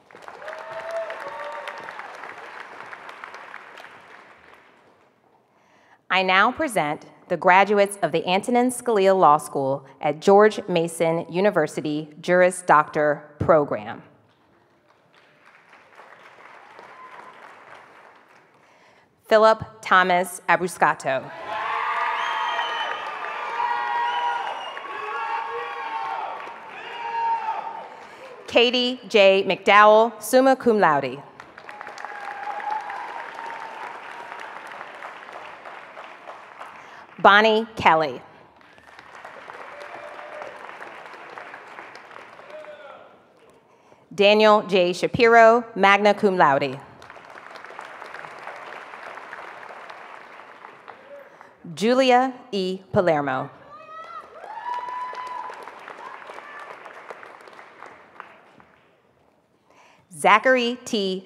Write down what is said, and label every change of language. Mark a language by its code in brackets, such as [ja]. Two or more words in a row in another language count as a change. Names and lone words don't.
[en] I now present the graduates of the Antonin Scalia Law School at George Mason University Juris Doctor program. Philip Thomas Abruscato. Katie J. [la] McDowell, summa cum laude. [en] Bonnie Kelly. Daniel J. Shapiro, [la] magna cum laude. [en] Julia E. Palermo. Zachary T.